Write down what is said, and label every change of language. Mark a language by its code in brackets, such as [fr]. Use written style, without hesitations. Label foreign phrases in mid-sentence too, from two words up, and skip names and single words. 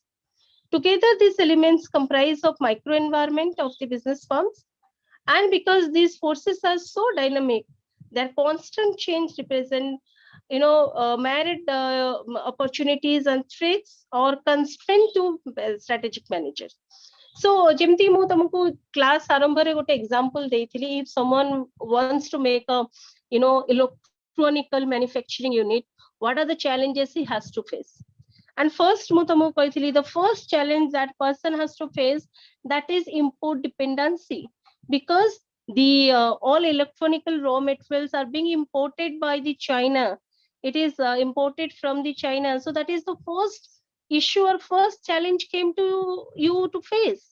[en] Together, these elements comprise of microenvironment of the business firms. And because these forces are so dynamic, their constant change represent merit opportunities and threats or constraint to strategic managers. So [or] ଯେମିତି ମୁଁ ତମକୁ class ଆରମ୍ଭରେ ଗୋଟେ example ଦେଇଥିଲି, [en] if someone wants to make a electronical manufacturing unit, what are the challenges he has to face? And first [or] ମୁଁ ତମକୁ କହିଥିଲି, [en] the first challenge that person has to face, that is import dependency, because the all electronical raw materials are being imported by the China. It is imported from the China. So that is the first issue or first challenge came to you to face.